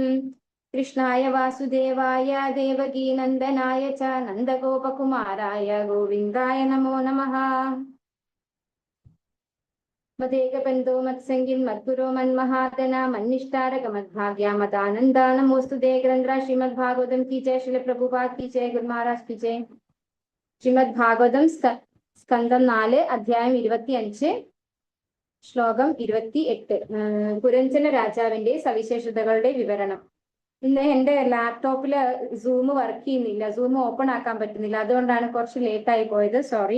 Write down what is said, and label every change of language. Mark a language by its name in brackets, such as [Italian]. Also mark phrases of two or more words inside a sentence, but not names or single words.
[Sanskrit] കൃഷ്ണായ വാസുദേവായ ദേവകീ നന്ദനായ ച നന്ദഗോപകുമാരായ ഗോവിന്ദായ നമോ നമഃ. മദേകബന്ധോ മത്സംഗിൻ മദ്ഗുരോ മന്മഹാതന മന്നിഷ്ടാരക മദ്ഭാഗ്യ മദാനന്ദ നമോസ്തുതേ. [Hindi] ഗ്രന്ഥ ശ്രീമദ് ഭാഗവതം की जय, श्रील प्रभुपाद की जय, गुरु महाराज की जय. [Malayalam] ശ്രീമദ് ഭാഗവതം സ്കന്ധം 4 അധ്യായം 25 ശ്ലോകം 28. പുരഞ്ജന രാജാവിന്റെ സവിശേഷതകളുടെ വിവരണം. ഇന്ന് എന്റെ ലാപ്ടോപ്പില് സൂം വർക്ക് ചെയ്യുന്നില്ല, സൂം ഓപ്പൺ ആക്കാൻ പറ്റുന്നില്ല, അതുകൊണ്ടാണ് കുറച്ച് ലേറ്റ് ആയി പോയത്, സോറി.